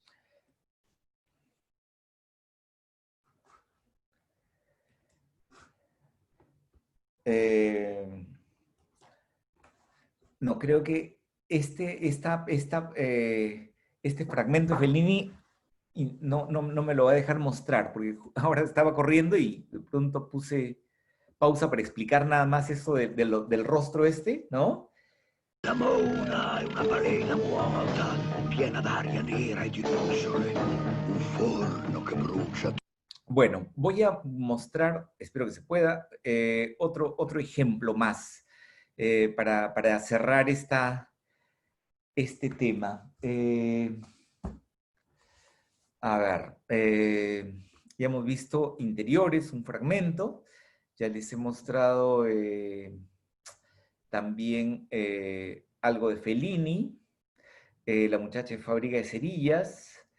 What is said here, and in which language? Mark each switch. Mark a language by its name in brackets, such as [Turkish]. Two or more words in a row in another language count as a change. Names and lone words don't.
[Spanish] No, creo que este fragmento de Fellini no me lo va a dejar mostrar, porque ahora estaba corriendo y de pronto puse pausa para explicar nada más eso del rostro ¿no? [Italian] La mona è una balena vuota, piena d'aria nera e di briciole, un forno che brucia. [Spanish] Bueno, voy a mostrar, espero que se pueda, otro ejemplo más para cerrar este tema. A ver, ya hemos visto interiores, un fragmento, ya les he mostrado también algo de Fellini, La muchacha de fábrica de cerillas.